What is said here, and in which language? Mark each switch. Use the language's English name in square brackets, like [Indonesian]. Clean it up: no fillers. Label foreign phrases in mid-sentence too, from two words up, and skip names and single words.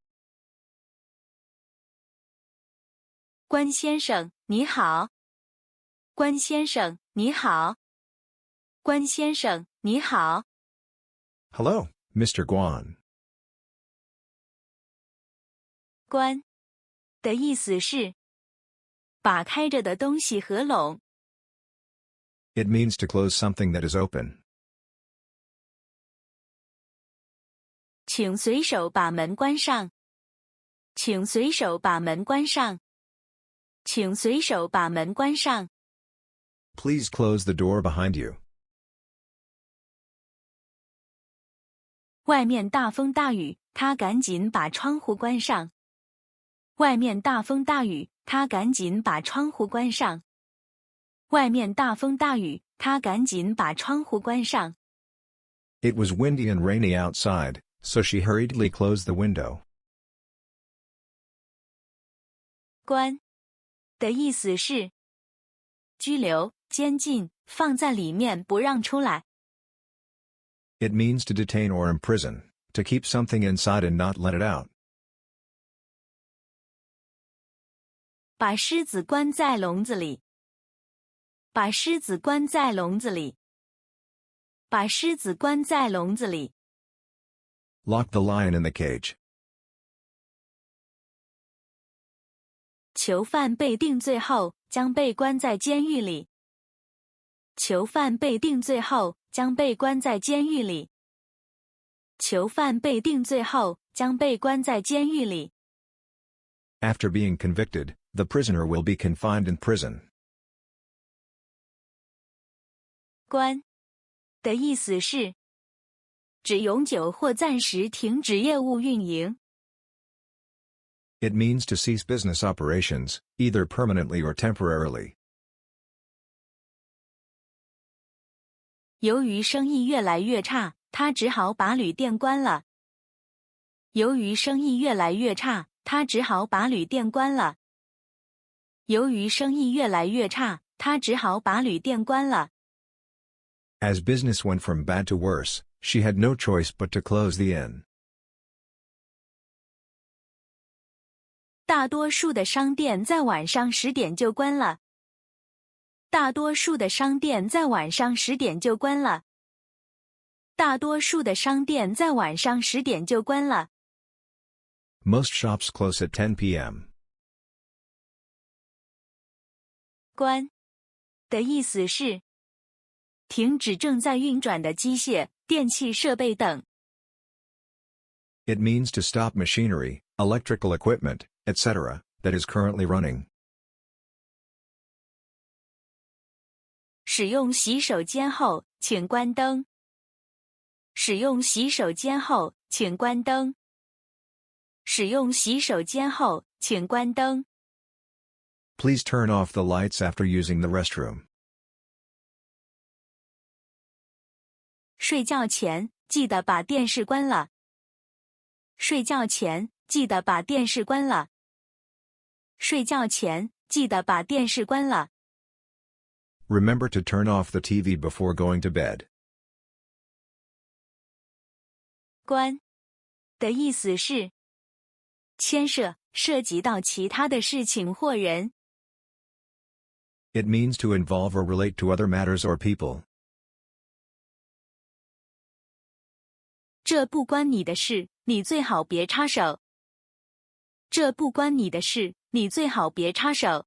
[Chinese] 關先生，你好。關先生，你好。關先生，你好。 [English] Hello, Mr. Guan. [Chinese] 關的意思是把開着的東西合攏。 [English] It means to close something that is open. [Chinese] 請隨手把門關上。請隨手把門關上。請隨手把門關上。 [English] Please close the door behind you. [Chinese] 外面大風大雨，他趕緊把窗戶關上。外面大風大雨，他趕緊把窗戶關上。外面大風大雨，他趕緊把窗戶關上。 [English] It was windy and rainy outside, so she hurriedly closed the window. [Chinese] 關的意思是拘留、監禁，放在裡面不讓出來。 [English] It means to detain or imprison, to keep something inside and not let it out. [Chinese] 把獅子關在籠子裡。把獅子關在籠子裡。把獅子關在籠子裡。 [English] Lock the lion in the cage. [Chinese] 囚犯被定罪後，將被關在監獄裡。囚犯被定罪後，將被關在監獄裡。囚犯被定罪後，將被關在監獄裡。 [English] After being convicted, the prisoner will be confined in prison. [Chinese] 關的意思是指永久或暫時停止業務運營。 [English] It means to cease business operations, either permanently or temporarily. [Chinese] 由於生意越來越差，他只好把旅店關了。由於生意越來越差，他只好把旅店關了。由於生意越來越差，他只好把旅店關了。 [English] As business went from bad to worse, she had no choice but to close the inn. [Chinese] 大多數的商店在晚上10點就關了。大多數的商店在晚上10點就關了。大多數的商店在晚上10點就關了。 [English] Most shops close at 10 p.m. [Chinese] 關的意思是停止正在運轉的機械、電氣設備等。 [English] It means to stop machinery, electrical equipment, etc., that is currently running. [Chinese] 使用洗手間後，請關燈。使用洗手間後，請關燈。使用洗手間後，請關燈。 [English] Please turn off the lights after using the restroom. [Chinese] 睡覺前記得把電視關了。睡覺前記得把電視關了。睡覺前記得把電視關了。 [English] Remember to turn off the TV before going to bed. [Chinese] 關的意思是牽涉及到其他的事情或人。 [English] It means to involve or relate to other matters or people. [Chinese] 這不關你的事，你最好別插手。這不關你的事，你最好別插手。